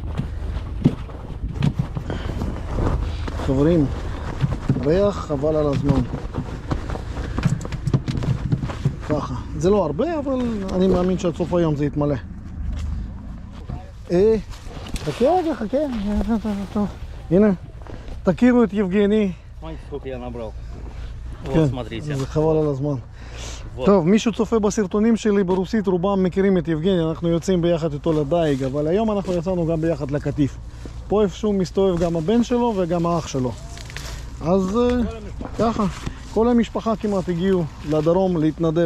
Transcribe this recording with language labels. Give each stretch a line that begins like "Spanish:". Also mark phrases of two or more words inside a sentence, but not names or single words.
Hebrew: חברים, ריח חבל על הזמן. ככה. זה לא הרבה, אבל אני מאמין שעד סוף היום זה יתמלא. חכה רגע, חכה. טוב. הנה, תכירו את יבגני.
Russian: Сколько я набрал.
Hebrew: כן,
Russian: Вот, смотрите.
Hebrew: זה חבל על הזמן.
Russian: Вот.
Hebrew: טוב, מישהו צופה בסרטונים שלי ברוסית, רובם מכירים את יבגני, אנחנו יוצאים ביחד איתו לדייג, אבל היום אנחנו יצאנו גם ביחד לקטיף. פה איפשהו מסתובב גם הבן שלו וגם האח שלו. אז ככה, כל המשפחה כמעט הגיעו לדרום להתנדב.